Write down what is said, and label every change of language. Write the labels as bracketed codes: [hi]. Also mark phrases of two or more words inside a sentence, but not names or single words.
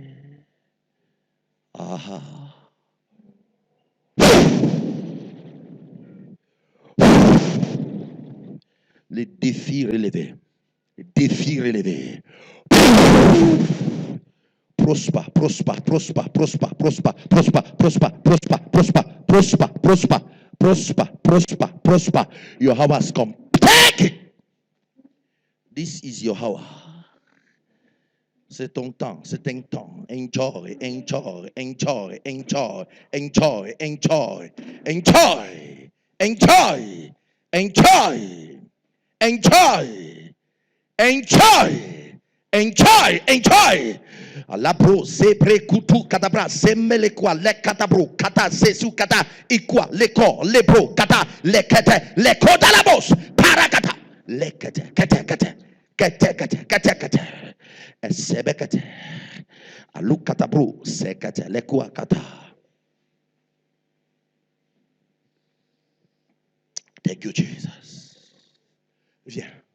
[fr] Ah. Les défis relevés. Les défis relevés. [en] Prosper, prosper, prosper, prosper, prosper, prosper, prosper, prosper, prosper, prosper, prosper, prosper, prosper, prosper. Your hour has come. Take it. This is your hour. [fr] C'est ton temps, c'est un temps. [en] Enjoy, enjoy, enjoy, enjoy, enjoy, enjoy, enjoy, enjoy, enjoy, enjoy, enjoy, enjoy, enjoy. La bro se prekutu katabra se melekwa le katabro kata se su kata ikwa le ko le bro kata le kete le kota la bos parakata le kete kete kete kete kete kete kete esebekete alu katabro se kete le kwa kata. Thank you, Jesus. [fr] Viens.